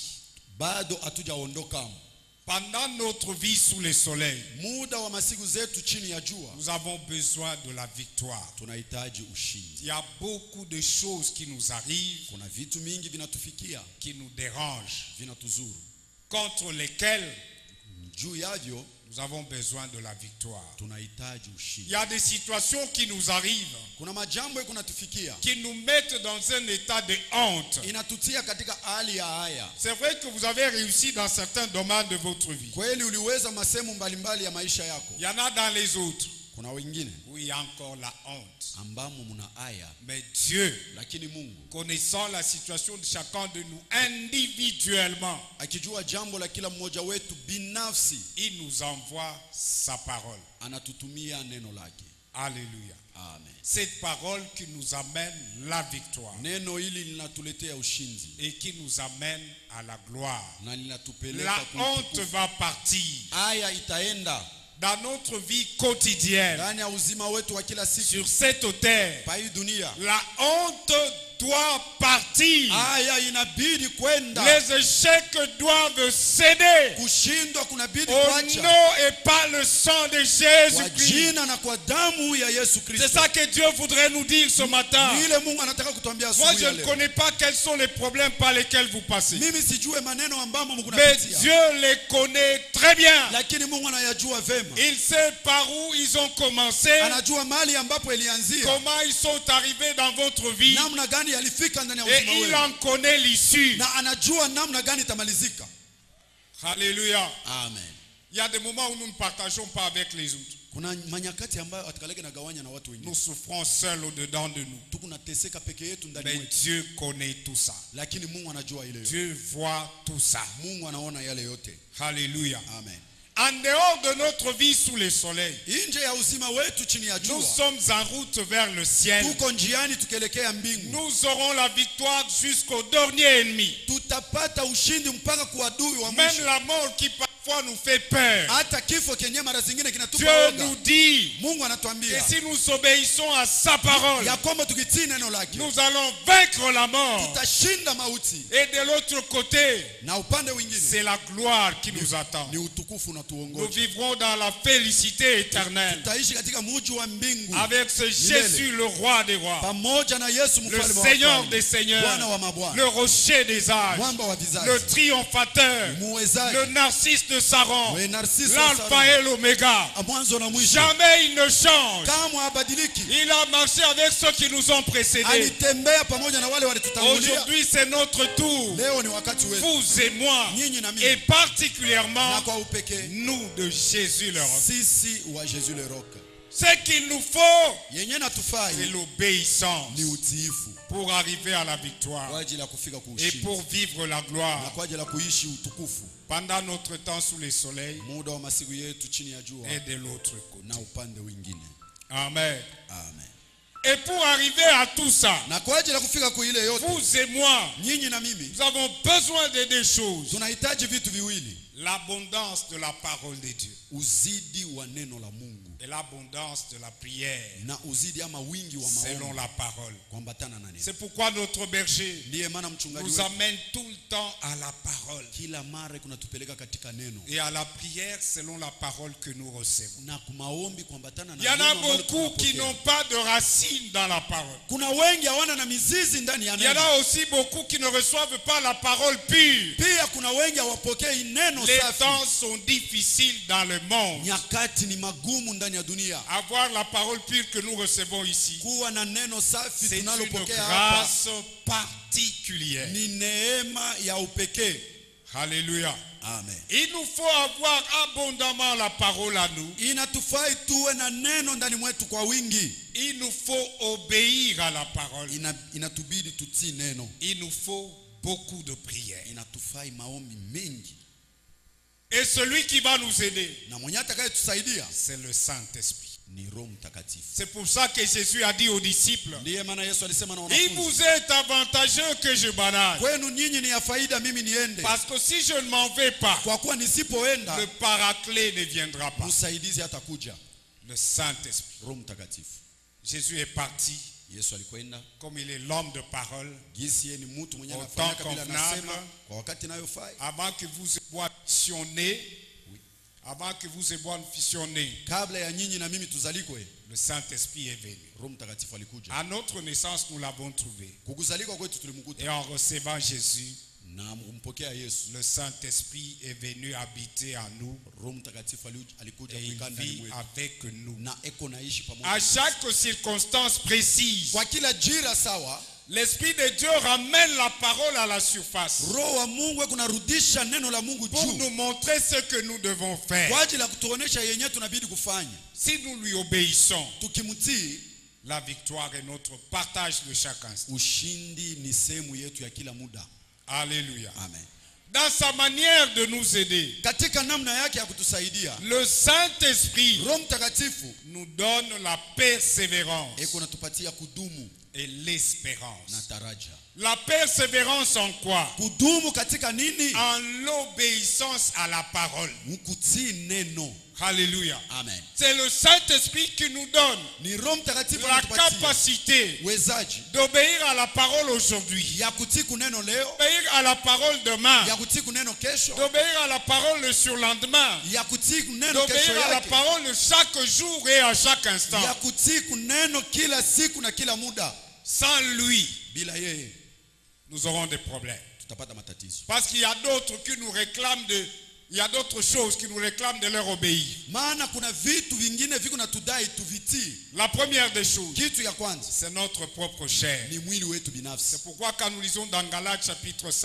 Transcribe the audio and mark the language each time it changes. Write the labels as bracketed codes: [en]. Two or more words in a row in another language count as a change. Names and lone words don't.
[sw] bado hatujaondoka. [fr] Pendant notre vie sous le soleil, [sw] Muda wa masiku zetu chini ya jua, [fr] nous avons besoin de la victoire. [sw] tunahitaji [fr] Il [sw] ushindi. [fr] y a beaucoup de choses qui nous arrivent, [sw] Kuna vitu mingi vinatufikia, [fr] qui nous dérangent, [sw] vinatuzuru, [fr] contre lesquelles [sw] juu yavyo [fr] nous avons besoin de la victoire. [sw] tunahitaji [fr] Il [sw] ushindi. [fr] y a des situations qui nous arrivent, [sw] Kuna majambo kunatufikia, [fr] qui nous mettent dans un état de honte. [sw] inatutia katika hali ya haya. [fr] C'est vrai que vous avez réussi dans certains domaines de votre vie. [sw] Kweli uliweza masehemu mbalimbali ya maisha yako. [fr] Il y en a dans les autres [sw] Kuna wengine [fr] où il y a encore la honte. [sw] ambamo muna haya, [fr] Mais Dieu, [sw] lakini Mungu [fr] connaissant la situation de chacun de nous individuellement, [sw] akijua jambo la kila mmoja wetu binafsi, [fr] il nous envoie sa parole. [sw] anatutumia neno lake. [fr] Alléluia. [sw] Amen. [fr] Cette parole qui nous amène la victoire [sw] Neno hili linatuletea ushindi [fr] et qui nous amène à la gloire. [sw] na linatupeleka [fr] La honte [sw] kuitukufu. [fr] va partir [sw] Haya itaenda [fr] dans notre vie quotidienne [sw] ndani ya uzima wetu wa kila siku [fr] sur cette terre. [sw] pa hii dunia. [fr] La honte doit partir. [sw] Haya inabidi kwenda, [fr] Les échecs doivent céder [sw] kushindwa kunabidi [fr] au [sw] kuacha [fr] nom et par le sang de [sw] kwa [fr] Jésus-Christ. [sw] jina na kwa damu ya Yesu [fr] C'est [sw] Kristo. [fr] ça que Dieu voudrait nous dire ce matin. [sw] Ni ile Mungu anataka kutuambia [fr] Moi, [sw] asubuhi [fr] je [sw] ya [fr] ne [sw] leo. [fr] connais pas quels sont les problèmes par lesquels vous passez. [sw] Mimi sijue maneno ambamo [fr] Mais [sw] mkunapitia, [fr] Dieu les connaît très bien. [sw] lakini Mungu anayajua vema. [fr] Il sait par où ils ont commencé, [sw] Anajua mahali ambapo ilianzia, [fr] comment ils sont arrivés dans votre vie, [sw] namna gani yalifika ndani ya [fr] et [sw] uzima [fr] il [sw] wenu, [fr] en connaît l'issue. [sw] na anajua namna gani itamalizika. [fr] Alléluia. [sw] Amen. [fr] Il y a des moments où nous ne partageons pas avec les autres. [sw] Kuna manyakati ambayo atukaleke na gawanya na watu wengine. [fr] Nous souffrons seuls au-dedans de nous. [sw] Tukunateseka peke yetu ndani [fr] Mais [sw] mwetu. [fr] Dieu connaît tout ça. [sw] Lakini Mungu anajua ile yote. [fr] Dieu voit tout ça. [sw] Mungu anaona yale yote. [fr] Alléluia. [sw] Amen. [fr] En dehors de notre vie sous le soleil, [sw] Nje ya uzima wetu chini ya [fr] nous [sw] jua, [fr] sommes en route vers le ciel. [sw] tuko njiani tukielekea mbingu. [fr] Nous aurons la victoire jusqu'au dernier ennemi. [sw] Tutapata ushindi mpaka kwa adui wa [fr] Même [sw] mwisho. [fr] la mort qui parfois nous fait peur. [sw] Hata kifo kenye mara zingine kinatupa [fr] Dieu [sw] woga. [fr] nous dit [sw] Mungu [fr] que [sw] anatuambia [fr] si nous obéissons à sa parole, [sw] ya kwamba tukitii neno lake [fr] nous allons vaincre la mort. [sw] tutashinda mauti, [fr] Et de l'autre côté, [sw] na upande mwingine [fr] c'est la gloire qui nous attend. [sw] ni utukufu na [fr] Nous [sw] tuongoze. [fr] vivrons dans la félicité éternelle [sw] Tutaishi katika mji wa mbingu [fr] avec ce Jésus, le roi des rois, [sw] pamoja na Yesu [fr] le [sw] mfalme wa [fr] Seigneur [sw] wafalme, [fr] des seigneurs, [sw] Bwana wa mabwana, [fr] le rocher des âges, [sw] mwamba wa vizazi, [fr] le triomphateur, [sw] muwezaji, [fr] le narcisse de Saron, [sw] we Narcisse wa [fr] l'alpha [sw] Saroni, [fr] et l'oméga. [sw] mwanzo na mwisho. [fr] Jamais il ne change. [sw] Kamwe habadiliki. [fr] Il a marché avec ceux qui nous ont précédés. [sw] Alitembea pamoja na wale walitutangulia. [fr] Aujourd'hui, c'est notre tour. [sw] Leo ni wakati wetu, [fr] Vous et moi, [sw] nyinyi na [fr] et [sw] mimi, [fr] particulièrement [sw] na kwa upekee [fr] nous de Jésus le roc. [sw] sisi wa Jésus le roc. [fr] Ce qu'il nous faut, [sw] Yenye [fr] c'est [sw] natufai [fr] l'obéissance [sw] ni utiifu [fr] pour arriver à la victoire [sw] kwa ajili ya kufika [fr] et [sw] kuushindi [fr] pour vivre la [sw] na [fr] gloire. [sw] kwa ajili ya kuishi utukufu [fr] Pendant notre temps sous le soleil [sw] muda wa masiku yetu chini ya jua [fr] et de l'autre côté. [sw] na upande wengine. [fr] Amen. [sw] Amen. [fr] Et pour arriver à tout ça, [sw] Na kwa ajili ya kufika kwa ile yote, [fr] vous et moi, [sw] nyinyi na mimi [fr] nous avons besoin de deux choses. [sw] tunahitaji vitu viwili: [fr] L'abondance de la parole de Dieu [sw] uzidi wa neno la Mungu [fr] et l'abondance de la prière [sw] na uzidi ama wingi wa [fr] selon [sw] maombi [fr] la parole. [sw] kuambatana na neno. [fr] C'est pourquoi notre berger [sw] Ndiye maana mchungaji [fr] nous [sw] wetu [fr] amène tout le temps à la parole [sw] kila mara kunatupeleka katika neno [fr] et à la prière selon la parole que nous recevons. [sw] na kumaombi kuambatana na [fr] Il y en [sw] neno [fr] a [sw] ambalo [fr] beaucoup qui [sw] tunapokea. [fr] n'ont pas de racines dans la parole. [sw] Kuna wengi hawana na mizizi ndani ya [fr] Il y en [sw] neno. [fr] a aussi beaucoup qui ne reçoivent pas la parole pure. [sw] Pia kuna wengi hawapokei neno [fr] Les [sw] safi. [fr] temps sont difficiles dans le monde. [sw] Nyakati ni magumu ndani ya dunia. [fr] Avoir la parole pure que nous recevons ici, [sw] Kuwa na neno safi [fr] c'est une [sw] tunalopokea hapa [fr] grâce particulière. [sw] ni neema ya upekee. [fr] Alléluia. [sw] Amen. [fr] Il nous faut avoir abondamment la parole à nous. [sw] Inatufai tuwe na neno ndani mwetu kwa wingi. [fr] Il nous faut obéir à la parole. [sw] Inatubidi tutii neno. [fr] Il nous faut beaucoup de prières. [sw] Inatufai maombi mengi. [fr] Et celui qui va nous aider, [sw] Na mwenye atakayetusaidia [fr] c'est le Saint-Esprit. [sw] ni Roho Mtakatifu. [fr] C'est pour ça que Jésus a dit aux disciples, [sw] Ndiye maana Yesu alisema na [fr] il [sw] wanafunzi, [fr] vous est avantageux que je banage. [sw] kwenu nyinyi ni ya faida mimi niende. [fr] Parce que si je ne m'en vais pas, [sw] Kwa kuwa nisipoenda [fr] le paraclet ne viendra pas. [sw] msaidizi hatakuja. [fr] Le Saint-Esprit. [sw] Roho Mtakatifu. [fr] Jésus est parti, [sw] Yesu alikwenda [fr] comme il est l'homme de parole, [sw] jinsi yeye ni mtu mwenye [fr] Au [sw] anafanya [fr] temps [sw] kabila [fr] convenable. [sw] anasema kwa wakati inayofaa. [fr] avant que vous et moi fissions nés, avant que vous et moi fissions nés, [sw] Kabla ya nyinyi na mimi tuzalikwe, [fr] le Saint-Esprit est venu. [sw] Roho Mtakatifu alikuja. [fr] À notre naissance, nous l'avons trouvé. [sw] Kukuzalikwa kwetu tulimkuta [fr] Et en recevant Jésus, [sw] na kumpokea Yesu. [fr] le Saint-Esprit est venu habiter en nous [sw] Roho Mtakatifu alikuja [fr] et il [sw] kukaa ndani [fr] vit [sw] mwetu [fr] avec nous. [sw] na eko naishi pamoja. [fr] À [sw] nasi. [fr] chaque circonstance précise, [sw] Kwa kila jira sawa, [fr] l'Esprit de Dieu ramène la parole à la surface [sw] Roho wa Mungu kunarudisha neno la Mungu [fr] pour [sw] juu [fr] nous montrer ce que nous devons faire. [sw] kwa ajili ya kutuonesha yenyewe tunabidi kufanya. [fr] Si nous lui obéissons, [sw] Tukimtii, [fr] la victoire est notre partage de chaque instant. [sw] ushindi ni sehemu yetu ya kila muda. [fr] Alléluia. [sw] Amen. [fr] Dans sa manière de nous aider, [sw] Katika namna yake ya kutusaidia, [fr] le Saint-Esprit [sw] Roho Mtakatifu [fr] nous donne la persévérance [sw] eko natupatia kudumu [fr] et l'espérance. [sw] na taraja. [fr] La persévérance en quoi? [sw] Kudumu katika nini? [fr] En l'obéissance à la parole. [sw] Mkutii neno. [fr] Alléluia. [sw] Amen. [fr] C'est le Saint-Esprit qui nous donne [sw] Ni Roho Mtakatifu [fr] la [sw] anatupatia [fr] capacité [sw] uwezaji [fr] d'obéir à la parole aujourd'hui, [sw] ya kutii kuneno leo, [fr] d'obéir à la parole demain, [sw] ya kutii kuneno kesho, [fr] d'obéir à la parole le surlendemain, [sw] ya kutii kuneno kesho [fr] d'obéir à la [sw] yake, [fr] parole chaque jour et à chaque instant. [sw] ya kutii kuneno kila siku na kila muda. [fr] Sans lui, [sw] Bila yeye [fr] nous aurons des problèmes. [sw] tutapata matatizo. [fr] Parce qu'il y a d'autres qui nous réclament de il y a d'autres choses qui nous réclament de leur obéir. [sw] Maana kuna vitu vingine viko natudai tuvitii. [fr] La première des choses, [sw] Kitu ya kwanza [fr] c'est notre propre chair. [sw] ni mwili wetu binafsi. [fr] C'est pourquoi quand nous lisons dans Galates chapitre 5,